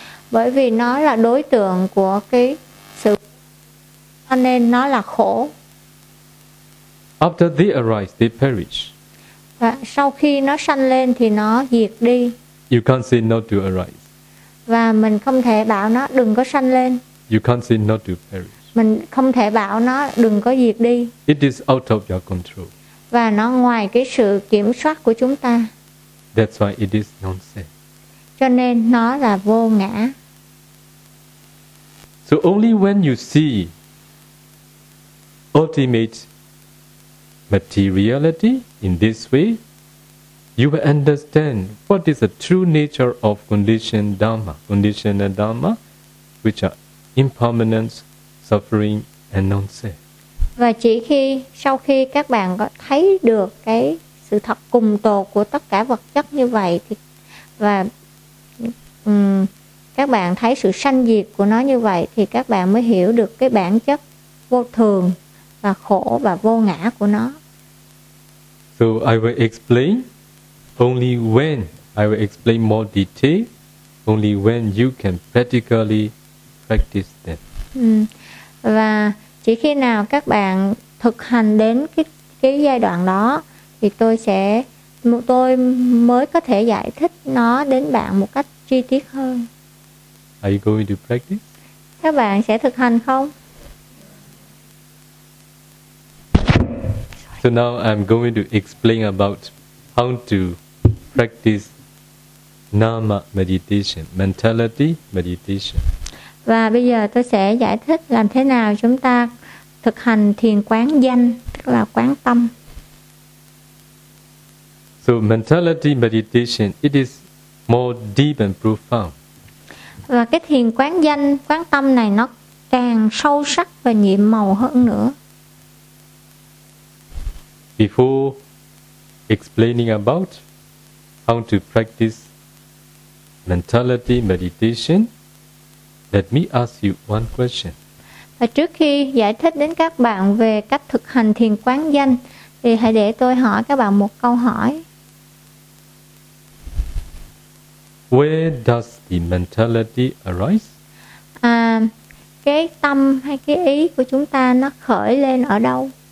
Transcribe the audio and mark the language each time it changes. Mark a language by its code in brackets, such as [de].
[vi] Bởi vì nó là đối tượng của cái sự cho nên nó là khổ. [en] After they arise, they perish. [vi] Và sau khi nó sanh lên thì nó diệt đi. [en] You can't say no to arise. [vi] Và mình không thể bảo nó đừng có sanh lên. [en] You can't say not to perish. [vi] Mình không thể bảo nó đừng có diệt đi. [en] It is out of your control. [vi] Và nó ngoài cái sự kiểm soát của chúng ta. [en] That's why it is nonsense. [vi] Cho nên nó là vô ngã. [en] So only when you see ultimate materiality in this way, you will understand what is the true nature of conditioned dharma, which are impermanence, suffering, and non-self. [vi] Và chỉ khi sau khi các bạn có thấy được cái sự thật cùng tột của tất cả vật chất như vậy, thì và các bạn thấy sự sanh diệt của nó như vậy, thì các bạn mới hiểu được cái bản chất vô thường và khổ và vô ngã của nó. [en] So I will explain. Only when I will explain more detail, only when you can practically practice them. [vi] Và chỉ khi nào các bạn thực hành đến cái giai đoạn đó, thì tôi mới có thể giải thích nó đến bạn một cách chi tiết hơn. [en] Are you going to practice? [vi] Các bạn sẽ thực hành không? [en] So now I'm going to explain about how to practice nama meditation, mentality meditation. [vi] Và bây giờ tôi sẽ giải thích làm thế nào chúng ta thực hành thiền quán danh, tức là quán tâm. [en] So mentality meditation, it is more deep and profound. [vi] Và cái thiền quán danh, quán tâm này nó càng sâu sắc và nhiệm màu hơn nữa. [en] Before explaining about how to practice mentality meditation, Let me ask you one question. [vi] Và trước khi giải thích đến các bạn về cách thực hành thiền quán danh, thì hãy để tôi hỏi các bạn một câu hỏi. [en] Where does the mentality arise? [vi] À, cái tâm hay cái ý của chúng ta nó khởi lên ở đâu?